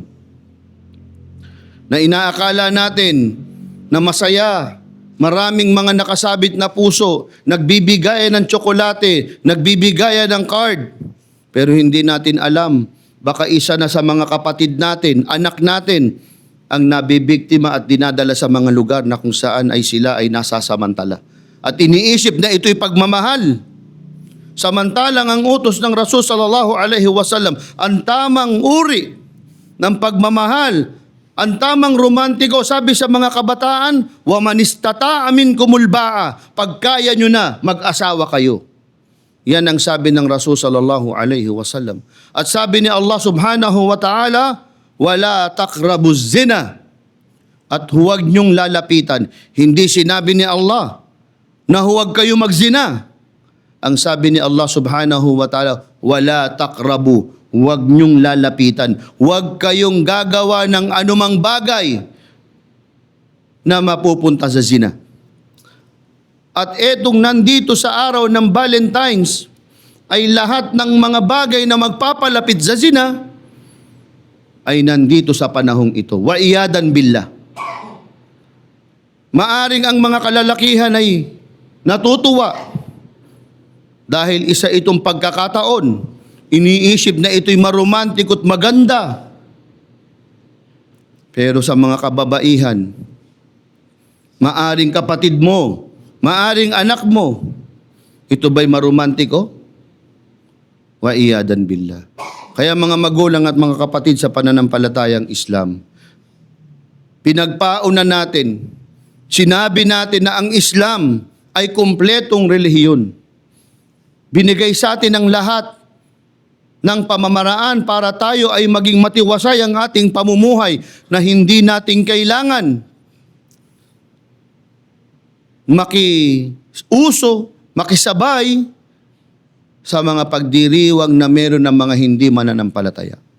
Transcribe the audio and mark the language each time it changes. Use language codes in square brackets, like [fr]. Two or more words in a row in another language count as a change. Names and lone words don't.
[tl] Na inaakala natin na masaya, maraming mga nakasabit na puso, nagbibigay ng tsokolate, nagbibigay ng card, pero hindi natin alam, baka isa na sa mga kapatid natin, anak natin, ang nabibiktima at dinadala sa mga lugar na kung saan ay sila ay nasasamantala. At iniisip na ito'y pagmamahal. Samantalang ang utos ng Rasul [ar] صلى الله عليه وسلم, [tl] ang tamang uri ng pagmamahal, ang tamang romantiko, sabi sa mga kabataan, [ar] ومن استطاع منكم الباءة, [tl] pagkaya nyo na, mag-asawa kayo. Yan ang sabi ng Rasul [ar] صلى الله عليه وسلم. [tl] At sabi ni Allah [ar] سبحانه وتعالى, ولا تقربوا الزنا, [tl] at huwag niyong lalapitan. Hindi sinabi ni Allah na huwag kayo magzina. Ang sabi ni Allah [ar] سبحانه وتعالى, ولا تقربوا, [tl] huwag niyong lalapitan. Huwag kayong gagawa ng anumang bagay na mapupunta sa zina. At etong nandito sa araw ng Valentine's ay lahat ng mga bagay na magpapalapit sa zina ay nandito sa panahong ito. [ar] والعياذ بالله. [tl] Maaring ang mga kalalakihan ay natutuwa dahil isa itong pagkakataon. Iniisip na ito'y maromantiko at maganda. Pero sa mga kababaihan, maaring kapatid mo, maaring anak mo, ito ba'y maromantiko? [ar] والعياذ بالله. [tl] Kaya mga magulang at mga kapatid sa pananampalatayang Islam, pinagpauna natin, sinabi natin na ang Islam ay kumpletong relihiyon. Binigay sa atin ang lahat ng pamamaraan para tayo ay maging matiwasay ang ating pamumuhay na hindi natin kailangan makiuso, makisabay sa mga pagdiriwang na meron ng mga hindi mananampalataya.